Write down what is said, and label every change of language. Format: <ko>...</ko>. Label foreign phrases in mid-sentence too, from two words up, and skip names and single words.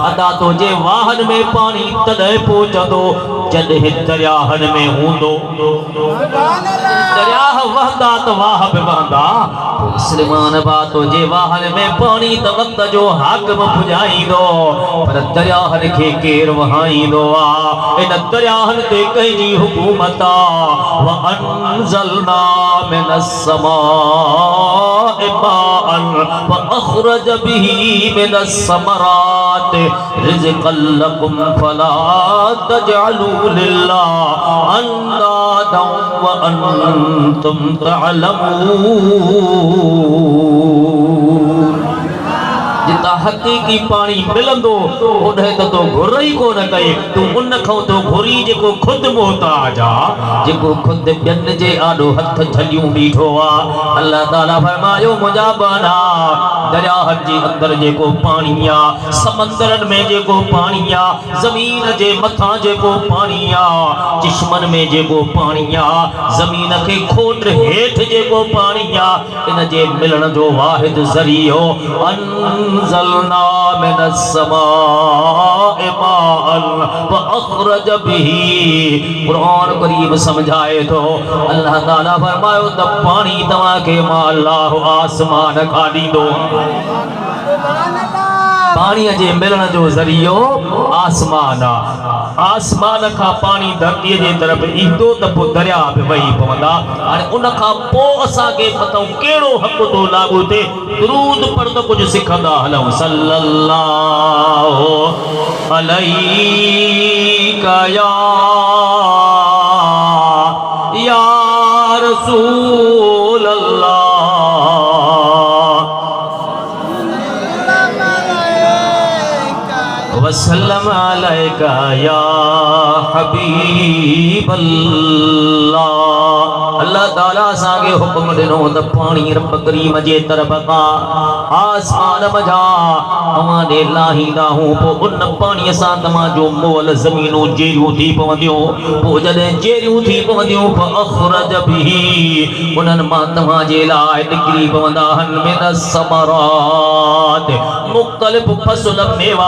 <sd>अदा तुंहिंजे वाहन में पाणी तॾहिं पहुचंदो जॾहिं दरियाहनि में हूंदो दरियाह वहंदा त वाह बि वहंदा मुस्लमान बातो जे वाहन में पानी त वक्त जो हाकिम पुॼाईंदो पर दरियाहनि खे केरु वहाईंदो आहे इन दरियाहनि ते कंहिंजी हुकूमत आहे</sd> <ar>وأنزلنا من السماء ماء وأخرج به من الثمرات رزقا لكم فلا تجعلوا لله أندادا وأنتم</ar> <sd>तअलमून जिता हकीकी पानी मिलंदो ओॾे त तो घुर ई कोन कई तू उन खां तो घुरी जेको खुद मोहताज आ जेको खुद ॿियनि जे आॾो हथ झलियूं बीठो आ अल्लाह ताला फरमायो मुंहिंजा बना दरियाहनि जे अंदरि जेको पानी आ समंदरनि में जेको पानी आ ज़मीन जे मथां जेको पानी आ चिश्मनि में जेको पानी आ ज़मीन खे खोट हेठि जेको पानी आ इन जे मिलण जो वाहिद ज़रियो</sd> <ar>أنزلنا من السماء ماء وأخرج به</ar> <sd>क़ुरान करीम समझाए थो अल्लाह ताला फरमायो त पानी तव्हांखे मां अल्लाह आसमान खां ॾींदो पाणीअ जे मिलण जो ज़रियो आसमान आहे आसमान खां पानी धरतीअ जे तरफ़ ईंदो त पोइ दरिया बि वही पवंदा हाणे उन खां पोइ असांखे मथां कहिड़ो हक़ थो लागू थिए दुरूद पढ़ त कुझु सिखंदा हलूं सल्लल्लाहु</sd> <ar>عليك يا رسول الله وسلم عليك يا حبيب الله</ar> <sd>अल्लाह ताला असांखे हुक्म ॾिनो त पाणी रब करीम जे तरफ़ खां आसमान मझा तव्हां ॾे लाहींदा हूं पोइ उन पाणीअ सां तव्हांजो मोल ज़मीनूं जेरियूं थी पवंदियूं पोइ जॾहिं जेरियूं थी पवंदियूं</sd> <ar>أخرج به</ar> <sd>उन्हनि मां तव्हांजे लाइ निकिरी पवंदा आहिनि</sd> <ar>من الثمرات</ar> <sd>मुख़्तलिफ़ फ़सुल मेवा</sd>